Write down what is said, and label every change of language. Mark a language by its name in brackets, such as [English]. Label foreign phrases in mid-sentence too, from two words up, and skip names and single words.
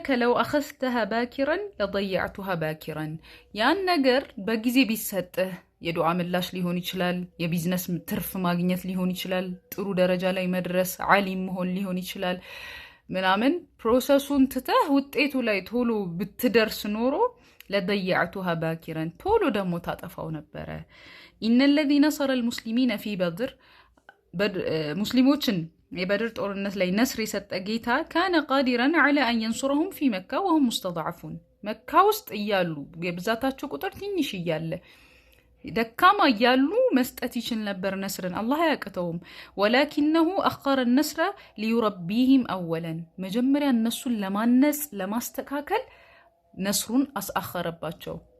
[Arabic] لو أخذتها باكرا لضيعتها [Amharic] ባኪረን ያን ነገር በጊዜ ቢሰጥህ የዱዓ ምላሽ ሊሆን ይችላል፣ የቢዝነስ ትርፍ ማግኘት ሊሆን ይችላል፣ ጥሩ ደረጃ ላይ መድረስ ዓሊም መሆን ሊሆን ይችላል ምናምን ፕሮሰሱን ትተህ ውጤቱ ላይ ቶሎ ብትደርስ ኖሮ [Arabic] لضيعتها باكرا [Amharic] ቶሎ ደግሞ ታጠፋው ነበረ። [Arabic] إن الذي نصر المسلمين في بدر [Amharic] ሙስሊሞችን የበድር ጦርነት ላይ ነስር የሰጠ ጌታ [Arabic] كان قادرا على أن ينصرهم في مكة وهم مستضعفون [Amharic] መካ ውስጥ እያሉ የብዛታቸው ቁጥር ትንሽ እያለ ደካማ እያሉ መስጠት ይችል ነበር ነስርን። አላህ አያቅተውም። [Arabic] ولكنه أخر النصر ليربيهم أولا [Amharic] መጀመሪያ እነሱን ለማነጽ ለማስተካከል ነስሩን አስአኸረባቸው